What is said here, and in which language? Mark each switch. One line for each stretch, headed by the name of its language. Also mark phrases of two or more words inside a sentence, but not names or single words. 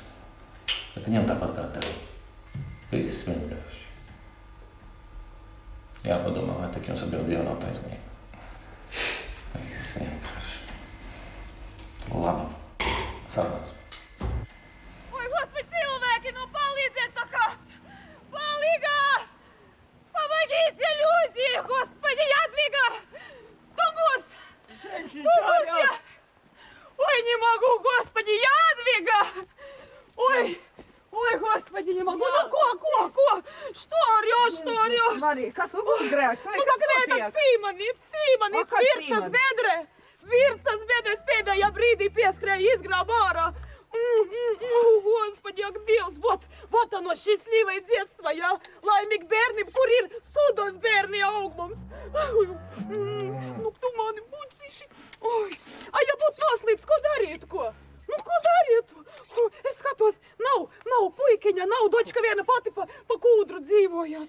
Latvian: Bet viņam tāpat kā tev. Viss vienkārši. Jāpadomā, vai tik jums abi divi nav taisnība. Viss vienkārši. Labi. Sarunāts. Oi, Господи, cilvēki, nu palīdziet kāds! Palīgā!
Russian: Помогите, люди! Господи, Ядвига! Тугус! Тугус я! Ой, не могу, Господи, Ядвига! Ой, Господи, не могу! Ну, ko? Что орёшь?
Latvian: Marija, kas ugunsgrēks? Nu, kāpēc Sīmanīts, Vircas bedre! Vircas bedres pēdējā brīdī pieskrēja izgrāba ārā.
Russian: Господи,
Latvian: ak Dievs,
Russian: вот оно, счастливое детство,
Latvian: ja? Laimīgi bērni, kur ir sudos bērni aug mums. Nu, tu mani buciši. A ja būtu noslīdis, ko darīt, ko? Nu, ko darīt? Es skatos, nav puikiņa, nav dočka viena pati pa kūdru dzīvojās.